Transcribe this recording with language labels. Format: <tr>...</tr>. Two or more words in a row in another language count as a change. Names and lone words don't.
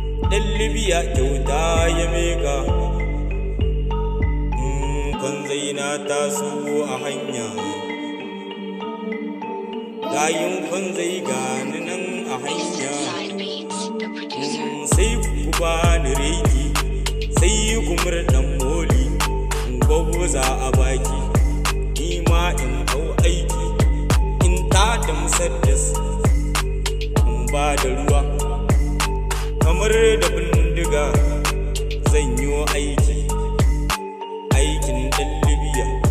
<ha>Ɗan Libya kyauta ya miƙa, mm, kwan zai na taso a hanya. Gayin kwan zai gani nan a hanya.</ha> <en>Side Beats, the producer.</en> <ha>Mm, sai ku bani reki, sai ku murɗan moli, in gwagwaza a baki, ni ma in hau aiki, in ta da musaddas, in ba da ruwa, kamar da bindiga zan yi aiki, aikin ɗan Libya.</ha>